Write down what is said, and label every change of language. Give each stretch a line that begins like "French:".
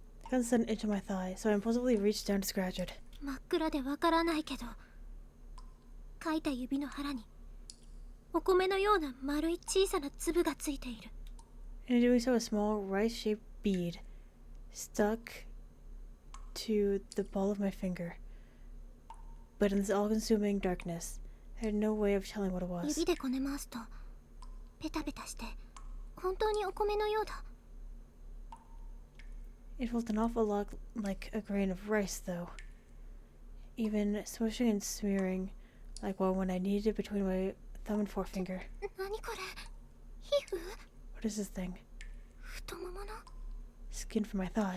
English: I got sent into my thigh, so I impulsively reached down to scratch it.
Japanese: 真っ暗でわからないけど、かいた指の腹にお米のような丸い小さな粒がついている。
English: In doing so, a small rice-shaped bead stuck to the ball of my finger. But in this all-consuming darkness, I had no way of telling what it was.
Japanese: 指でこね回すとペタペタして本当にお米のようだ。
English: It felt an awful lot like a grain of rice, though. Even smushing and smearing like one when I kneaded it between my thumb and forefinger.
Japanese: 何これ。皮膚。
English: What is this thing?
Japanese: 太ももの。
English: Skin from my thigh.